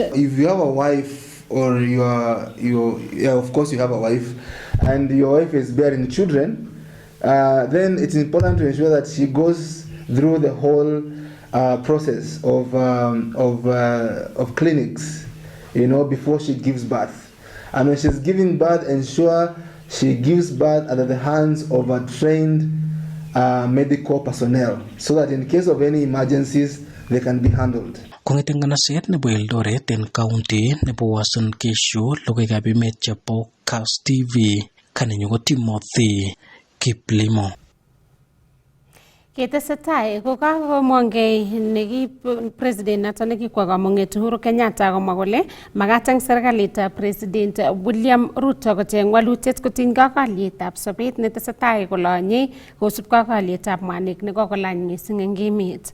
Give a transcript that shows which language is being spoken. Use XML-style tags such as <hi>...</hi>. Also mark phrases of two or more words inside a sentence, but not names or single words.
<en>If you have a wife or of course you have a wife and your wife is bearing children, then it's important to ensure that she goes through the whole process of clinics, before she gives birth. And when she's giving birth, ensure she gives birth at the hands of a trained medical personnel, so that in case of any emergencies, they can be handled.</en> <kln>Kong'eten nganaset nebo Eldoret en county nebo Uasin Gishu, logoiwekab emet chebo Kass TV, kanenyu ko Timothy Kiplimo. Ketesetai ko kakomongei neki president nato nekikwa kamung'et Uhuru Kenyatta komwa kole makat eng serikalitab president William Ruto kocheng walutiet kotinygei ak alyetab sobet netesetai kolonyei kosubkei ak alyetab mwanik nekokolany mising eng emet.</kln>